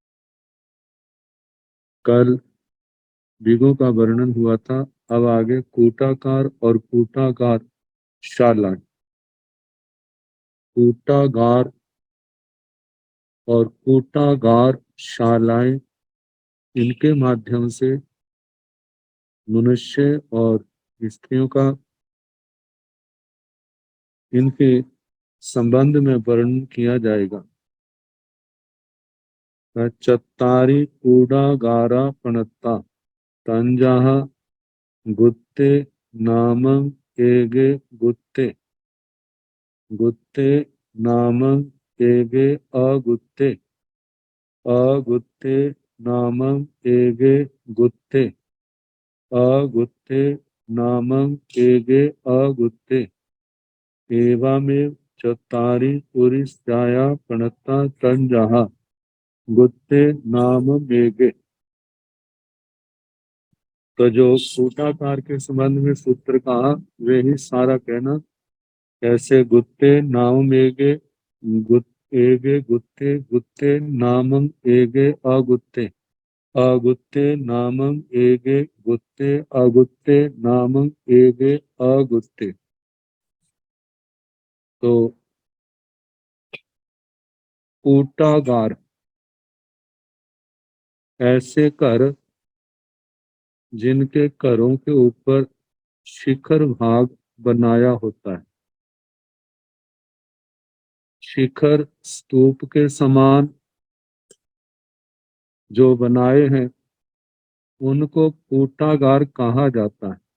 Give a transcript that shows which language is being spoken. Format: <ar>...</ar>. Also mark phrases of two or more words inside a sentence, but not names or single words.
<hi>कल दिगों का वर्णन हुआ था, अब आगे कूटाकार और कूटागार शाला, कूटागार और कूटागार शालाएं, इनके माध्यम से मनुष्य और स्त्रियों का इनके संबंध में वर्णन किया जाएगा।</hi> <pra>चत्तारी कूडागारा पणत्ता तंजाह गुत्ते नामं एगे गुत्ते गुत्ते नामं एगे अगुत्ते अगुत्ते नामं एगे गुत्ते अगुत्ते नामं एगे अगुत्ते एवमेव चत्तारि पुरिस्याया प्रणता तंजाहा गुत्ते नाम मेगे।</pra> <hi>तो जो कूटाकार के संबंध में सूत्र कहा वे ही सारा कहना।</hi> <pra>ऐसे गुत्ते नाम मेगे एगे गुत्ते गुत्ते नामं एगे अगुत्ते अगुत्ते नामं एगे गुत्ते अगुत्ते नामं एगे अगुत्ते।</pra> <hi>तो कूटागार ऐसे घर जिनके घरों के ऊपर शिखर भाग बनाया होता है। शिखर स्तूप के समान जो बनाए हैं उनको कूटागार कहा जाता है।</hi>